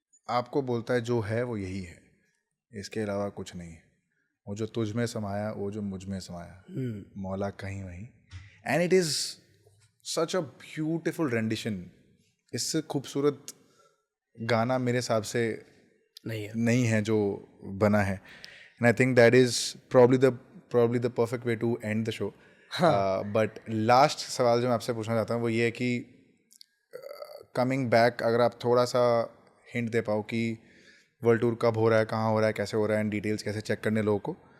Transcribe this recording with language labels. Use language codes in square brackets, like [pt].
[hi] आपको बोलता है जो है वो यही है, इसके अलावा कुछ नहीं है. वो जो तुझ में समाया, वो जो मुझ में समाया, मौला कहीं वहीं. [en] And it is such a beautiful rendition. [hi] इससे खूबसूरत गाना मेरे हिसाब से नहीं है जो बना है. [en] And I think that is probably the perfect way to end the show. [hi] But last सवाल जो मैं आपसे पूछना चाहता हूँ वो ये है कि [en] coming back, [hi] अगर आप थोड़ा सा हिंट दे पाओ कि वर्ल्ड टूर कब हो रहा है, कहाँ हो रहा है, कैसे हो रहा है, एंड डिटेल्स कैसे चेक करने लोगों को.